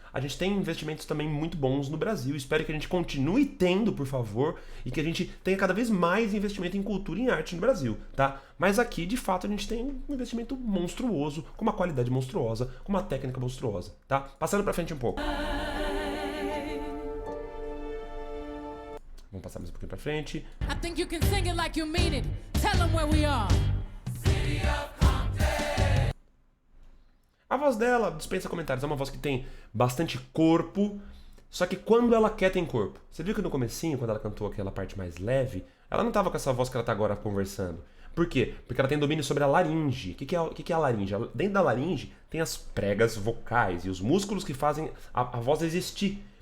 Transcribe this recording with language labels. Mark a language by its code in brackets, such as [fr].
[pt] A gente tem investimentos também muito bons no Brasil. Espero que a gente continue tendo, por favor, e que a gente tenha cada vez mais investimento em cultura e em arte no Brasil, tá? Mas aqui, de fato, a gente tem um investimento monstruoso, com uma qualidade monstruosa, com uma técnica monstruosa, tá? Passando pra frente um pouco. Vamos passar mais um pouquinho pra frente. [en] I think you can sing it like you mean it. Tell them where we are. City of Compton. [pt] A voz dela dispensa comentários. É uma voz que tem bastante corpo, só que quando ela quer tem corpo. Você viu que no comecinho, quando ela cantou aquela parte mais leve, ela não tava com essa voz que ela tá agora conversando. Por quê? Porque ela tem domínio sobre a laringe. O que é a laringe? Dentro da laringe tem as pregas vocais e os músculos que fazem a voz existir.